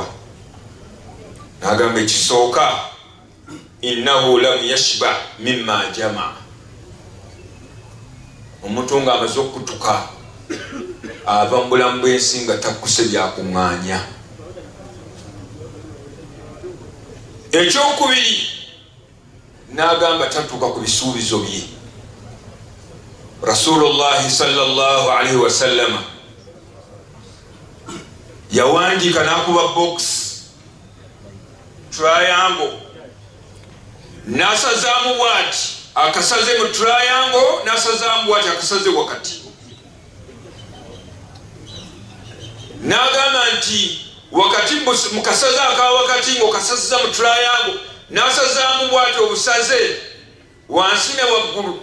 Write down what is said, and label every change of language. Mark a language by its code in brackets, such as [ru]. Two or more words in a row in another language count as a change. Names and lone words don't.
[lg] N'agamba ekisooka [ar] إنه لم يشبع مما جمع, [lg] omuntu ng'amaze okutuka ava mu bulamu bw'ensi nga takkuse byakuŋŋaanya. Ekyokubiri n'agamba tatuuka ku bisuubizo bye. [ar] رسول الله صلى الله عليه وسلم [lg] yawandiika n'akuba [en] box triangle [lg] n'asazaamu bw'ati akasaze mu triangle n'asazaamu bw'ati akasaze wakati. N'agamba nti wakati mu kasaze aka wakati ng'okasaziza mu triangle n'asazaamu bw'ati obusaze wansi ne waggulu.